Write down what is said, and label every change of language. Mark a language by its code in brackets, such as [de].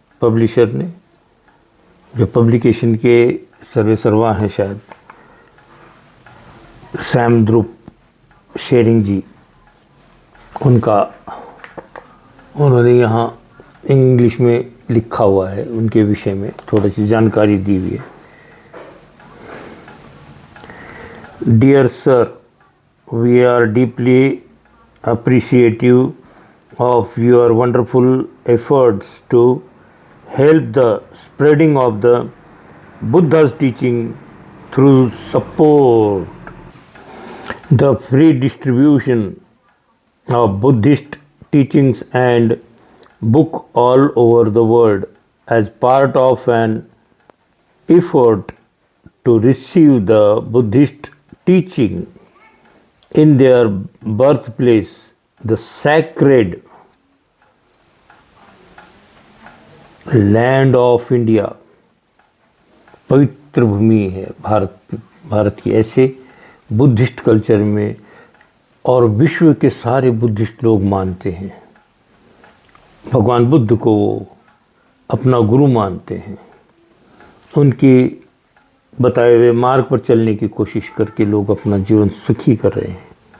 [hi] Publisher ने, जो publication के सर्वे सर्वा हैं, शायद सैमद्रुप शेरिंग जी, उन्होंने यहाँ इंग्लिश में लिखा हुआ है। उनके विषय में थोड़ी सी जानकारी दी हुई है। [en] Dear sir, we are deeply appreciative of your wonderful efforts to help the spreading of the Buddha's teaching through support the free distribution of Buddhist teachings and book all over the world as part of an effort to receive the Buddhist teaching in their birthplace, the sacred land of India। [hi] पवित्र भूमि है भारत की। ऐसे Buddhist culture में और विश्व के सारे Buddhist लोग मानते हैं, भगवान बुद्ध को अपना गुरु मानते हैं। उनकी बताए हुए मार्ग पर चलने की कोशिश करके लोग अपना जीवन सुखी कर रहे हैं।